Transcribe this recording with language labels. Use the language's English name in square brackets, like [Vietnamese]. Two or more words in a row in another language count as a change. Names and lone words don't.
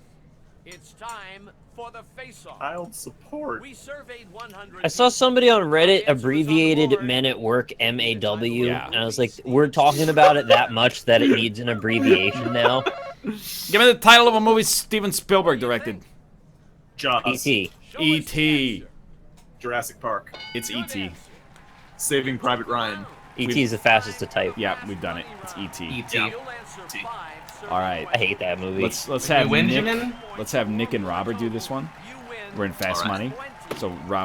[English] It's time for the face-off. Child support. We surveyed 100. I saw somebody on Reddit abbreviated Men at Work MAW, Yeah. and I was like, we're talking about it that much that it needs an abbreviation now. Give me the title of a movie Steven Spielberg directed. Jaws. E.T. E.T. Jurassic Park. It's E.T. Saving Private Ryan. E.T. is the fastest to type. Yeah, we've done it. It's E.T. E.T. All right. I hate that movie. Let's have Nick. Benjamin? Let's have Nick and Robert do this one. We're in fast money, so Robert,